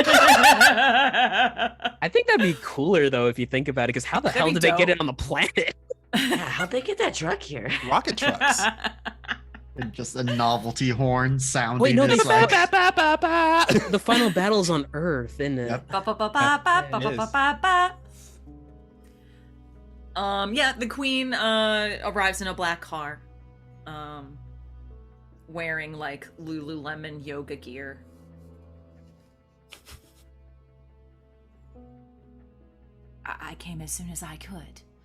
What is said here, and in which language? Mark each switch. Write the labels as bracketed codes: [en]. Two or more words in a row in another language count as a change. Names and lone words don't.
[en] I think that'd be cooler though if you think about it, because how the That'd hell be did they get dope. it on the planet? Yeah, how'd they get that truck here? Rocket trucks. And just a novelty horn sounding. Wait, no, they is like, the final battle's on Earth, isn't it? Yep. Ba, ba, ba, ba, ba, ba, It ba, is. ba, ba, ba. Yeah, the queen arrives in a black car, wearing like Lululemon yoga gear. I came as soon as I could.